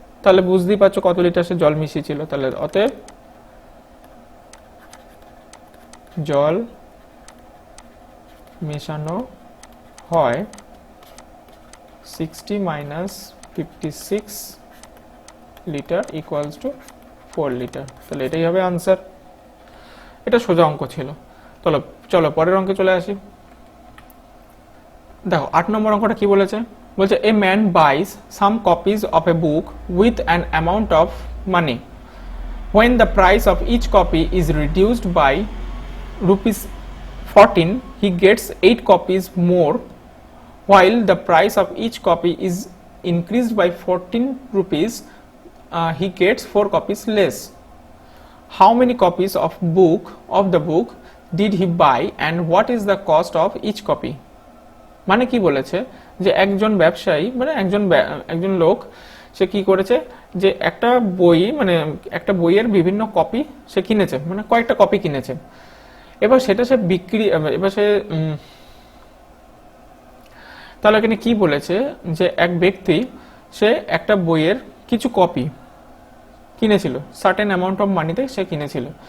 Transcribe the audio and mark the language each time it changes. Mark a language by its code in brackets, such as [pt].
[bn] তাহলে বুঝতেই পারছো কত লিটার সে জল মিশিয়েছিল। তাহলে অতএব জল মেশানো হয় 60 minus 56 litre equals to 4 litre. তাহলে এটাই হবে আনসার। এটা সোজা অঙ্ক ছিল। চলো পরের অঙ্কে চলে আসি। দেখো 8 নম্বর অঙ্কটা কি বলেছে, বলছে [en] A man buys some copies of a book with an amount of money, when the price of each copy is reduced by rupees 14, he gets 8 copies more, while the price of each copy is increased by 14 rupees, he gets 4 copies less. How many copies of the book did he buy and what is the cost of each copy? [bn] মানে কি বলেছে যে একজন ব্যবসায়ী মানে একজন লোক সে কি করেছে যে একটা বই মানে একটা বইয়ের বিভিন্ন কপি সে কিনেছে, মানে কয়েকটা কপি কিনেছে। এবার সেটা সে বিক্রি এবার সে তাহলে এখানে কি বলেছে যে এক ব্যক্তি সে একটা বইয়ের কিছু কপি কিনেছিল, [en] certain amount of মানিতে [bn] সে কিনেছিল।